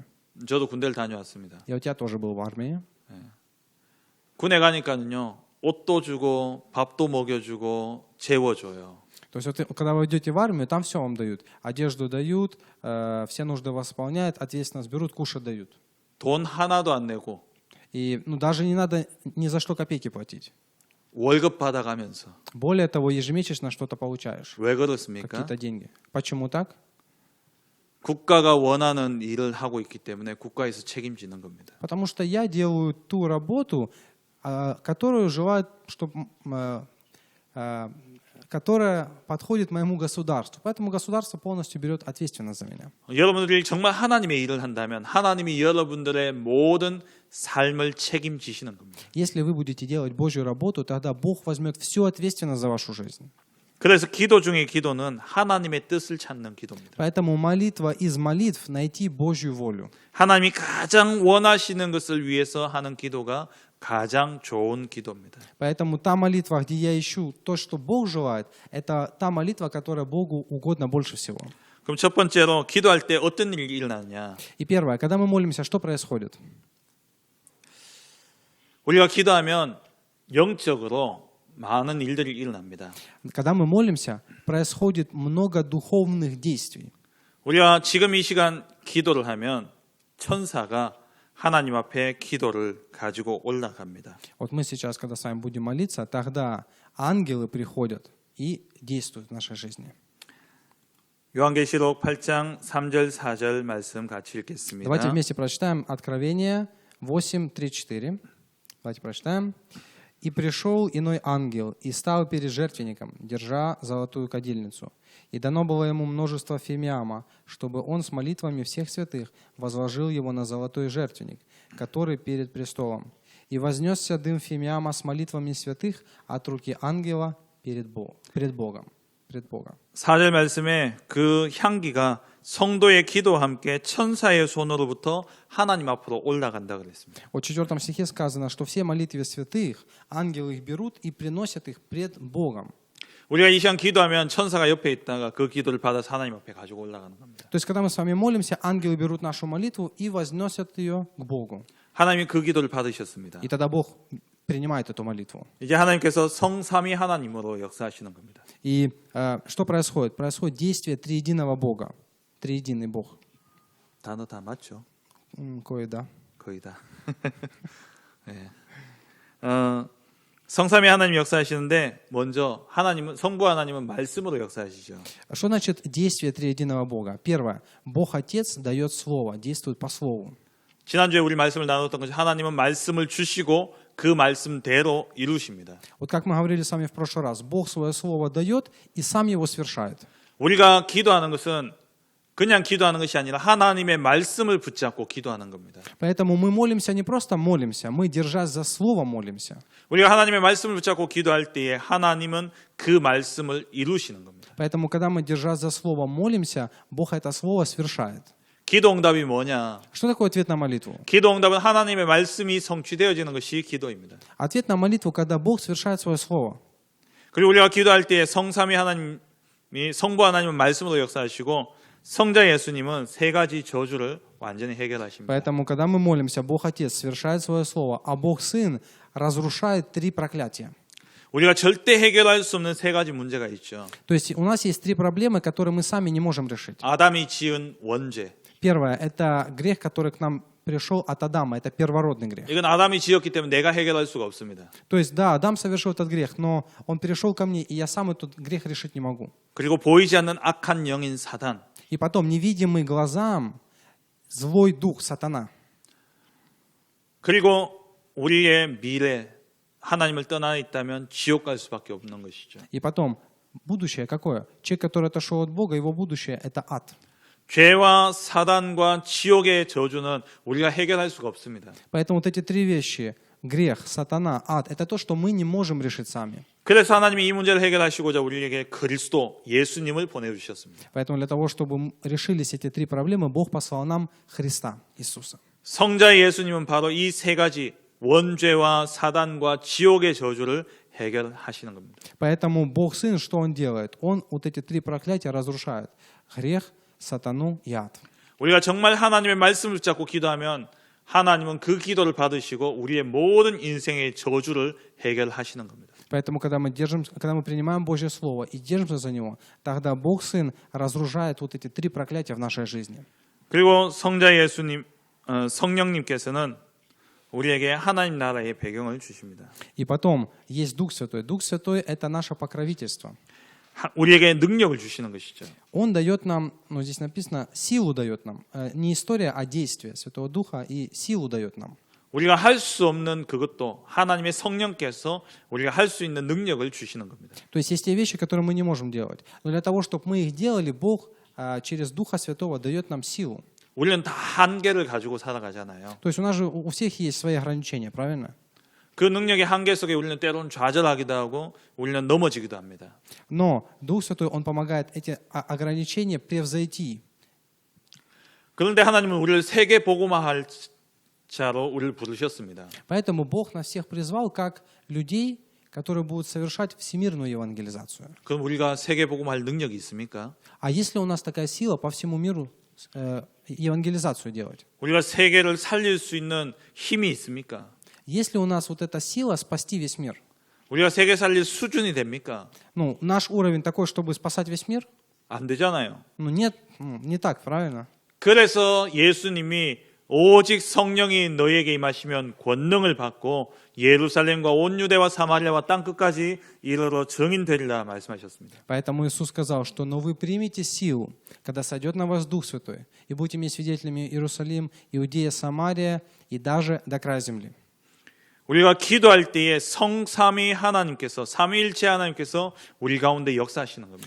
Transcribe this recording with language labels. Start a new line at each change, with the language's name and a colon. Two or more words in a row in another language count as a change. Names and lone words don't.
Korean: 저도 군대를 다녀왔습니다.
Russian: Я у тебя тоже был в армии.
Korean: 군에 가니까는요, 옷도 주고 밥도 먹여주고 재워줘요.
Russian: То есть вот, когда вы идете в армию, там все вам дают. Одежду дают, все нужды восполняют, ответственность берут, кушать дают.
Korean: 돈 하나도 안 내고
Russian: И даже не надо ни за что копейки платить.
Korean: 월급 받아가면서.
Russian: Более того, ежемесячно что-то получаешь.
Korean: 왜 그렇습니까?
Russian: Какие-то деньги. Почему так?
Korean: 국가가 원하는 일을 하고 있기 때문에 국가에서 책임지는 겁니다.
Russian: Потому что я делаю ту работу, которую желают, которая подходит моему государству. Поэтому государство полностью берет ответственность за меня.
Korean: 여러분들이 정말 하나님의 일을 한다면 하나님이 여러분들의 모든 삶을 책임지시는 겁니다.
Russian: Если вы будете делать Божью работу, тогда Бог возьмет всю ответственность за вашу жизнь.
Korean: 그래서 기도 중의 기도는 하나님의 뜻을 찾는 기도입니다.
Russian: Поэтому молитва из молитв найти Божью волю.
Korean: 하나님이 가장 원하시는 것을 위해서 하는 기도가 가장 좋은 기도입니다.
Russian: Поэтому та молитва, где я ищу то, что Бог желает, это та молитва, которая Богу угодна больше всего.
Korean: 그럼 첫 번째로 기도할 때 어떤 일이 일어나냐?
Russian: И первое, когда мы молимся, что происходит?
Korean: 우리가 기도하면 영적으로 많은 일들이 일어납니다.
Russian: Когда мы молимся, происходит много духовных действий.
Korean: 우리가 지금 이 시간 기도를 하면 천사가 하나님 앞에 기도를 가지고 올라갑니다.
Russian: Вот мы сейчас, когда с вами будем молиться, тогда ангелы приходят и действуют в нашей жизни.
Korean: 요한계시록 8장 3절 4절 말씀 같이 읽겠습니다.
Russian: Давайте вместе прочитаем Откровение 8:3-4. Давайте прочитаем. «И пришел иной ангел, и стал перед жертвенником, держа золотую кадильницу. И дано было ему множество фимиама, чтобы он с молитвами всех святых возложил его на золотой жертвенник, который перед престолом. И вознесся дым фимиама с молитвами святых от руки ангела пред Богом».
Korean: 4절 말씀에 그 향기가 성도의 기도와 함께 천사의 손으로부터 하나님 앞으로 올라간다 그랬습니다.
Russian: Вот в 4 стихе сказано, что все молитвы святых ангелы их берут и приносят их пред Богом.
Korean: 우리가 이 시간 기도하면 천사가 옆에 있다가 그 기도를 받아서 하나님 앞에 가지고 올라가는 겁니다.
Russian: То есть, когда мы с вами молимся, ангелы берут нашу молитву и возносят ее к Богу.
Korean: 하나님이 그 기도를 받으셨습니다.
Russian: И тогда Бог принимает эту молитву.
Korean: 이제 하나님께서 성삼위 하나님으로 역사하시는 겁니다.
Russian: И что происходит? Происходит действие триединого Бога. Триединый Бог.
Korean: 단어 다 맞죠?
Russian: Кое-да.
Korean: 거의 다. 네. 성삼위 하나님 역사하시는데 먼저 하나님은 성부 하나님은 말씀으로 역사하시죠.
Russian: Что значит действие триединого Бога? Первое. Бог Отец дает Слово, действует по Слову.
Korean: 지난주에 우리 말씀을 나눴던 것이 하나님은 말씀을 주시고 그 말씀대로 이루십니다.
Russian: Вот как мы говорили с вами в прошлый раз, Бог свое Слово дает и сам его свершает.
Korean: 우리가 기도하는 것은 그냥 기도하는 것이 아니라 하나님의 말씀을 붙잡고 기도하는 겁니다.
Russian: Поэтому мы молимся не просто молимся, мы, держась за Слово, молимся.
Korean: 우리가 하나님의 말씀을 붙잡고 기도할 때에 하나님은 그 말씀을 이루시는 겁니다.
Russian: Поэтому, когда мы, держась за Слово, молимся, Бог это Слово свершает.
Korean: 기도 응답이 뭐냐?
Russian: Что такое ответ на молитву?
Korean: 기도 응답은 하나님의 말씀이 성취되어지는 것이 기도입니다.
Russian: Ответ на молитву, когда Бог совершает свое Слово.
Korean: 그리고 우리가 기도할 때에 성삼위 하나님이 성부 하나님은 말씀으로 역사하시고 성자 예수님은 세 가지 저주를 완전히 해결하십니다.
Russian: Поэтому, когда мы молимся, Бог Отец совершает свое Слово, а Бог Сын разрушает 3 проклятия.
Korean: 우리가 절대 해결할 수 없는 세 가지 문제가 있죠.
Russian: То есть у нас есть 3 проблемы, которые мы сами не можем решить.
Korean: 아담이 지은 원죄.
Russian: Первое – это грех, который к нам пришел от Адама. Это первородный грех.
Korean: 이건 아담이 지었기 때문에 내가 해결할 수가 없습니다.
Russian: То есть, да, Адам совершил этот грех, но он перешел ко мне, и я сам этот грех решить не могу.
Korean: 그리고 보이지 않는 악한 영인 사단.
Russian: И потом, невидимый глазам, злой дух, сатана.
Korean: 그리고 우리의 미래, 하나님을 떠나 있다면 지옥 갈 수밖에 없는 것이죠.
Russian: И потом, будущее какое? Человек, который отошел от Бога, его будущее – это ад.
Korean: 죄와 사단과 지옥의 저주는 우리가 해결할 수가 없습니다.
Russian: Поэтому вот эти 3 вещи – грех, сатана, ад – это то, что мы не можем решить сами.
Korean: 그래서 하나님이 이 문제를 해결하시고자 우리에게 그리스도 예수님을 보내주셨습니다.
Russian: Поэтому для того, чтобы решились эти 3 проблемы, Бог послал нам Христа, Иисуса.
Korean: 성자 예수님은 바로 이 세 가지 원죄와 사단과 지옥의 저주를 해결하시는 겁니다.
Russian: Поэтому Бог Сын, что Он делает? Он вот эти 3 проклятия разрушает. Грех, сатану и ад.
Korean: 우리가 정말 하나님의 말씀을 붙잡고 기도하면 하나님은 그 기도를 받으시고 우리의 모든 인생의 저주를 해결하시는 겁니다.
Russian: Поэтому, когда мы принимаем Божье Слово и держимся за него, тогда Бог Сын разрушает вот эти 3 проклятия в нашей жизни.
Korean: 그리고 성자 예수님, 성령님께서는 우리에게 하나님 나라의 배경을 주십니다.
Russian: И потом есть Дух Святой. Дух Святой – это наше покровительство.
Korean: 우리에게 능력을 주시는 것이죠.
Russian: Он дает нам, ну здесь написано, силу дает нам. Не история, а действие Святого Духа и силу дает нам.
Korean: 우리가 할 수 없는 그것도 하나님의 성령께서 우리가 할 수 있는 능력을 주시는 겁니다.
Russian: То есть есть те вещи, которые мы не можем делать. Но для того, чтобы мы их делали, Бог через Духа Святого дает нам силу.
Korean: 우리는 다 한계를 가지고 살아가잖아요.
Russian: То есть у нас же у всех есть свои ограничения, правильно?
Korean: 그 능력의 한계 속에 우리는 때로는 좌절하기도 하고 우리는 넘어지기도 합니다.
Russian: Но Дух Святой, Он помогает эти ограничения превзойти.
Korean: 그런데 하나님은 우리를 세계 복음화할 자로 우리를 부르셨습니다.
Russian: Поэтому Бог нас всех призвал как людей, которые будут совершать всемирную евангелизацию.
Korean: 그럼 우리가 세계 복음화할 능력이 있습니까?
Russian: А есть ли у нас такая сила по всему миру евангелизацию делать?
Korean: 우리가 세계를 살릴 수 있는 힘이 있습니까?
Russian: Есть ли у нас вот эта сила спасти весь мир?
Korean: 우리가 세계 살릴 수준이 됩니까?
Russian: Ну, наш уровень такой, чтобы спасать весь мир?
Korean: 안 되잖아요.
Russian: Ну, нет, не так, правильно?
Korean: 그래서 예수님이 오직 성령이 너희에게 임하시면 권능을 받고 예루살렘과 온 유대와 사마리아와 땅 끝까지 이르러 증인되리라 말씀하셨습니다.
Russian: Поэтому Иисус сказал, что «но вы примете силу, когда сойдет на вас Дух Святой, и будете мне свидетелями Иерусалим, Иудея, Самария и даже до края земли».
Korean: 우리가 기도할 때에 성삼위 하나님께서 삼위일체 하나님께서 우리 가운데 역사하시는 겁니다.